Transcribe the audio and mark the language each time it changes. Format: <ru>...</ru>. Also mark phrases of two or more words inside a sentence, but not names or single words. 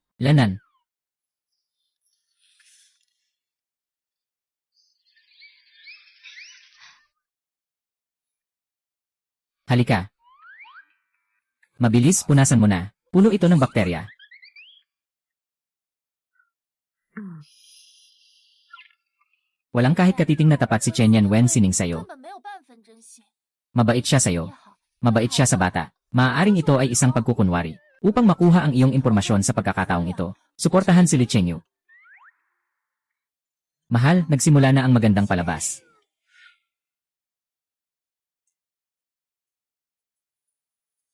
<tl>Lanan. Halika. Mabilis, punasan mo na. Puno ito ng bakterya. Walang kahit katiting na tapat si Chen Yan Wen Sining</tl> <zh>根</zh> <tl>sa'yo.</tl> <zh>本没有半分真心。</zh> <tl>Mabait siya</tl> <zh>也</zh> <tl>sa'yo.</tl> <zh>好，</zh> <tl>Mabait siya sa bata. Maaaring ito ay isang pagkukunwari. Upang makuha ang iyong impormasyon sa pagkakataong ito, suportahan si Li Chengyu. Mahal, nagsimula na ang magandang palabas.</tl>